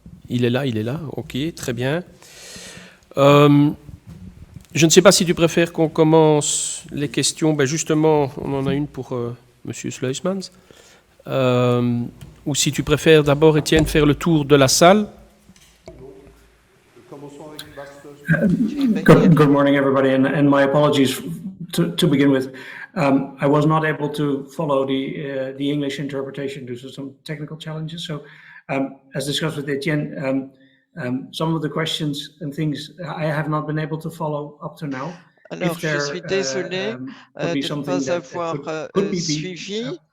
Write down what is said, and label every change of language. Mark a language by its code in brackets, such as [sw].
[fr] Il est là. Ok, très bien. Je ne sais pas si tu préfères qu'on commence les questions. Ben justement, on en a une pour Monsieur Sluismans. Ou si tu préfères d'abord, Étienne, faire le tour de la salle. [en] Good morning, everybody, and my apologies to begin with. I was not able to follow the English interpretation due to some technical challenges. So, as discussed with Etienne, some of the questions and things I have not been able to follow up to now. [fr] Alors, je suis désolé de ne pas avoir suivi.